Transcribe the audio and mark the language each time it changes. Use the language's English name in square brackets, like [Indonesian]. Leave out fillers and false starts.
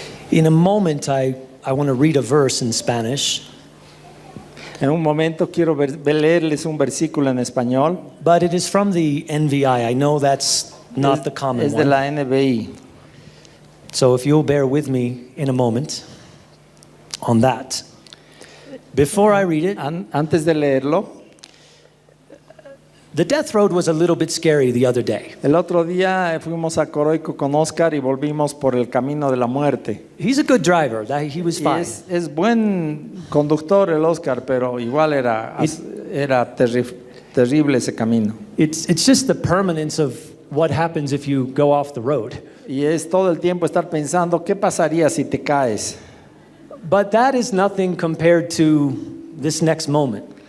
[English] In a moment, I want to read a verse in Spanish. [Spanish] En un momento quiero leerles un versículo en español. [English] But it is from the NVI. I know that's not the common [Spanish] Es de [English] one. [Spanish] la NBI. [English] So if you'll bear with me in a moment on that. Before I read it, [Spanish] Antes de leerlo, [English] the death road was a little bit scary the other day. [Spanish] el otro día fuimos a Coroico con Oscar y volvimos por el camino de la muerte. [English] He's a good driver. He was [Spanish] Y [English] fine. [Spanish] es buen conductor el Oscar, pero igual era terrible ese camino. [English] It's just the permanence of what happens if you go off the road. [Spanish] Y es todo el tiempo estar pensando, ¿qué pasaría si te caes? [English] But that is nothing compared to this next moment.